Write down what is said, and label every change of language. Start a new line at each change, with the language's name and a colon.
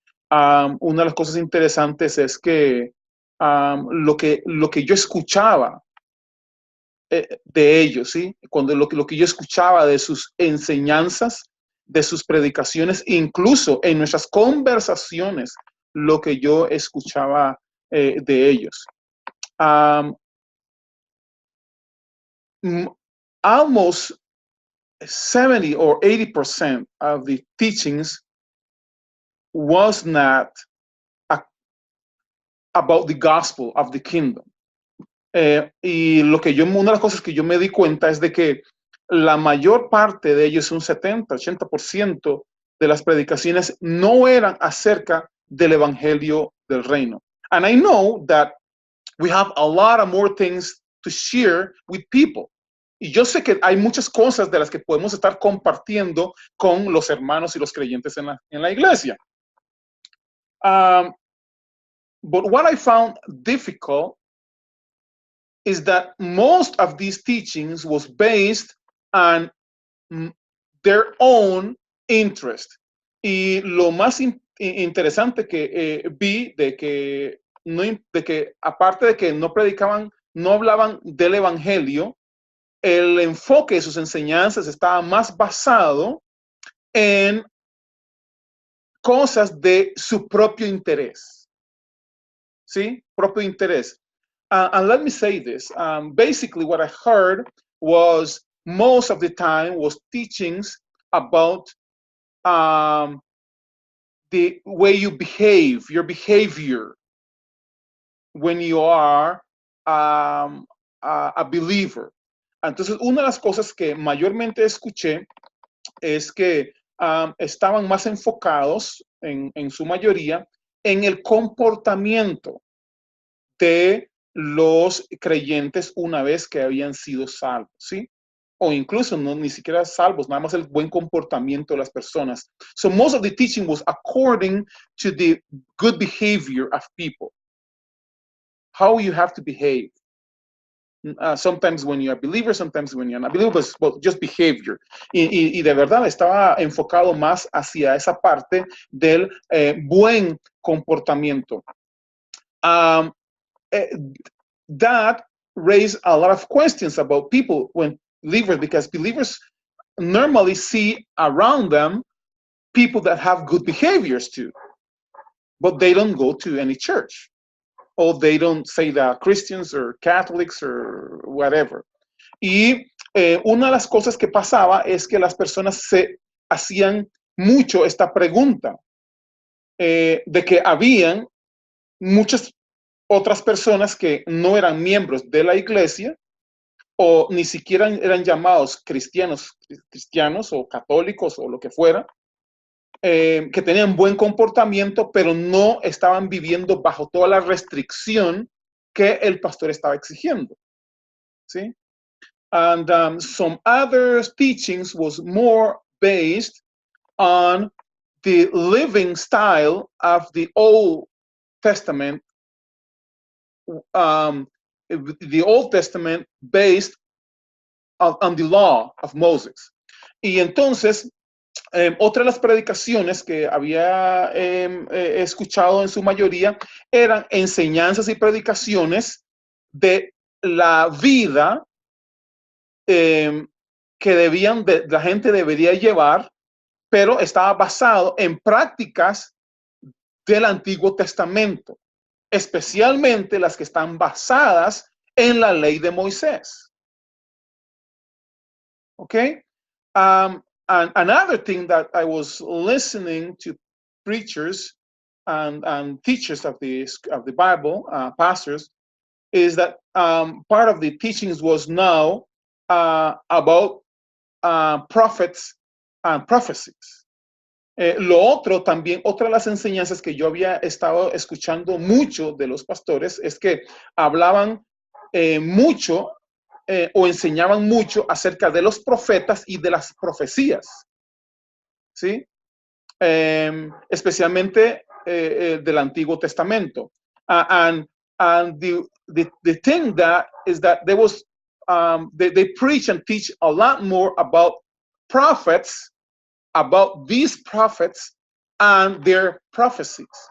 Spanish: Una de las cosas interesantes es que lo que yo escuchaba de ellos, ¿sí? Lo que yo escuchaba de sus enseñanzas, de sus predicaciones, incluso en nuestras conversaciones, lo que yo escuchaba de ellos.
English: Almost 70 or 80% of the teachings was not about the gospel of the kingdom.
Spanish: Y una de las cosas que yo me di cuenta es de que la mayor parte de ellos, un 70-80% de las predicaciones, no eran acerca del evangelio del reino.
English: And I know that we have a lot of more things to share with people.
Spanish: Y yo sé que hay muchas cosas de las que podemos estar compartiendo con los hermanos y los creyentes en la iglesia.
English: But what I found difficult is that most of these teachings was based on their own interest.
Spanish: Y lo más interesante que vi de que, no, de que aparte de que no predicaban, no hablaban del evangelio, el enfoque de sus enseñanzas estaba más basado en cosas de su propio interés. ¿Sí? Propio interés.
English: And let me say this. Basically, what I heard was most of the time was teachings about the way you behave, your behavior when you are a believer.
Spanish: Entonces, una de las cosas que mayormente escuché es que estaban más enfocados, en su mayoría, en el comportamiento de los creyentes una vez que habían sido salvos, ¿sí? O incluso no, ni siquiera salvos, nada más el buen comportamiento de las personas.
English: So most of the teaching was according to the good behavior of people. How you have to behave. Sometimes when you're a believer, sometimes when you're not a believer, but just behavior.
Spanish: Y de verdad estaba enfocado más hacia esa parte del buen comportamiento.
English: That raised a lot of questions about people when believers, because believers normally see around them people that have good behaviors too, but they don't go to any church, or they don't say that Christians or Catholics or whatever.
Spanish: Y una de las cosas que pasaba es que las personas se hacían mucho esta pregunta de que habían muchas otras personas que no eran miembros de la iglesia o ni siquiera eran llamados cristianos o católicos o lo que fuera, que tenían buen comportamiento, pero no estaban viviendo bajo toda la restricción que el pastor estaba exigiendo. ¿Sí?
English: And some other teachings was more based on the living style of the Old Testament, the Old Testament based on the law of Moses.
Spanish: Y entonces, otra de las predicaciones que había escuchado en su mayoría eran enseñanzas y predicaciones de la vida que la gente debería llevar, pero estaba basado en prácticas del Antiguo Testamento, especialmente las que están basadas en la ley de Moisés.
English: Okay? And another thing that I was listening to preachers and teachers of the Bible, pastors, is that part of the teachings was now about prophets and prophecies.
Spanish: Lo otro también, otra de las enseñanzas que yo había estado escuchando mucho de los pastores es que hablaban mucho o enseñaban mucho acerca de los profetas y de las profecías, ¿sí? Especialmente del Antiguo Testamento.
English: And the thing that is that there was, they preach and teach a lot more about prophets, about these prophets and their prophecies.